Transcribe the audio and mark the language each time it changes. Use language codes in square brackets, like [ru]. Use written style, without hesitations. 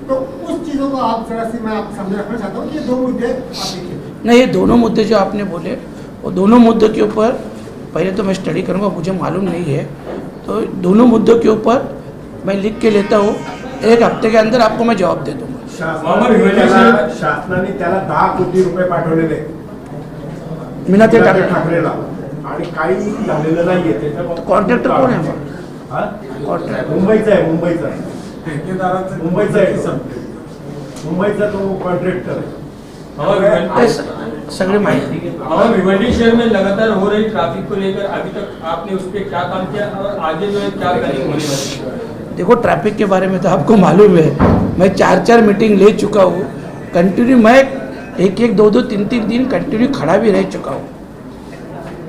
[hi] तो उस चीज़ों को आप जरा सी मैं आपको सामने रखना चाहता हूँ कि ये 2 मुद्दे आप देखिए। नहीं, ये दोनों मुद्दे जो आपने बोले वो दोनों मुद्दों के ऊपर पहले तो मैं स्टडी करूँगा, मुझे मालूम नहीं है, तो दोनों मुद्दों के ऊपर मैं लिख के लेता हूँ, 1 हफ्ते के अंदर आपको मैं जवाब दे दूँगा। [mr] शासनाने त्याला 10 कोटी रुपये पाठवलेले मीनाक्षी ठाकरेला आणि काही झालेलं नाहीये. त्याच्या कॉन्ट्रॅक्टर कोण आहे? मुंबईचा आहे. ठेकेदाराचं मुंबईचा आहे तो. मुंबईचा तो कॉन्ट्रॅक्टर आहे. हे सगळी माहिती [hi] और भिवंडी शहर में लगातार हो रही ट्रैफिक को लेकर अभी तक आपने उस पर क्या काम किया और आगे जो है क्या प्लानिंग होने वाली है? देखो ट्रैफिक के बारे में तो आपको मालूम है, मैं 4 मीटिंग ले चुका हूँ कंटिन्यू। मैं एक 2 3 दिन कंटिन्यू खड़ा भी रह चुका हूँ।